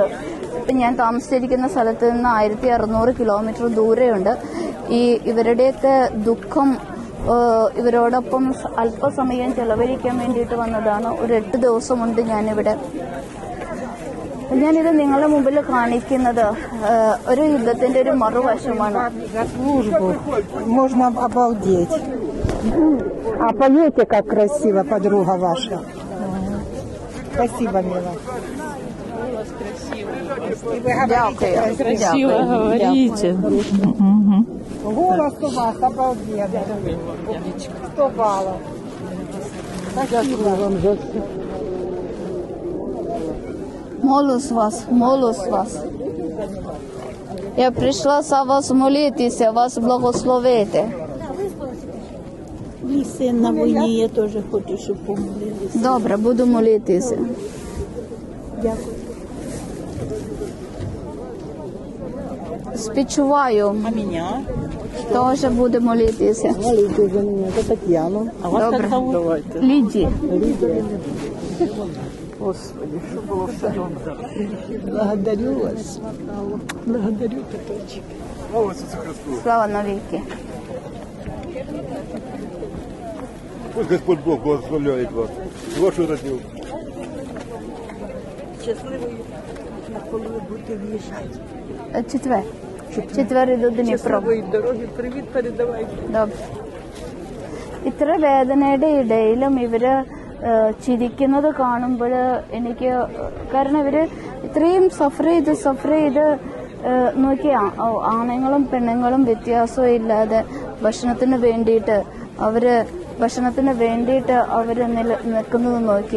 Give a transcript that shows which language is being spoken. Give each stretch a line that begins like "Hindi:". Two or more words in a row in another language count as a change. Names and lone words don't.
Malayalam: ഇപ്പം ഞാൻ താമസിച്ചിരിക്കുന്ന സ്ഥലത്ത് നിന്ന് 1600 കിലോമീറ്റർ ദൂരെയുണ്ട്. ഇവരുടെയൊക്കെ ദുഃഖം ഇവരോടൊപ്പം അല്പസമയം ചെലവഴിക്കാൻ വേണ്ടിയിട്ട് വന്നതാണ്. ഒരു 8 ദിവസമുണ്ട് ഞാനിവിടെ. ഞാനിത് നിങ്ങളുടെ മുമ്പിൽ കാണിക്കുന്നത് ഒരു യുദ്ധത്തിന്റെ ഒരു മറുവശമാണ്.
Russian: А поете, как красиво, подруга ваша. Спасибо, мила. Красиво говорите. Голос у вас обалденный. 100 баллов. Спасибо вам за все. Молюсь вас.
Ukrainian: Я прийшла за вас молитися, вас благословити. Мій син на війні, я теж хочу, щоб помолилися. Добре, буду молитися. Дякую. Співчуваю. А мене? Теж буду молитися.
Russian: Молите за меня, это Татьяна. А вас
Ukrainian: Добре.
Russian: як зовут? Давайте.
Ukrainian: Лідія. Господи, що було все добре.
Russian: Благодарю вас. Благодарю, Петрович.
Ukrainian: Слава навіки.
Russian: Пусть Господь Бог благословляет вас, вашу родню.
Ukrainian: Щасливою, коли ви будете в'їжджати. Четвер іду до Дніпро. Щасливої дороги, привіт передавайте. Добре.
Malayalam: ഇത്ര വേദനയുടെ ഇടയിലും ഇവര് ചിരിക്കുന്നത് കാണുമ്പോൾ എനിക്ക്, കാരണം ഇവര് ഇത്രയും സഫർ ചെയ്ത് നോക്കി, ആണുങ്ങളും പെണ്ണുങ്ങളും വ്യത്യാസവും ഇല്ലാതെ ഭക്ഷണത്തിന് വേണ്ടിയിട്ട് അവര് നിൽക്കുന്നത് നോക്കി.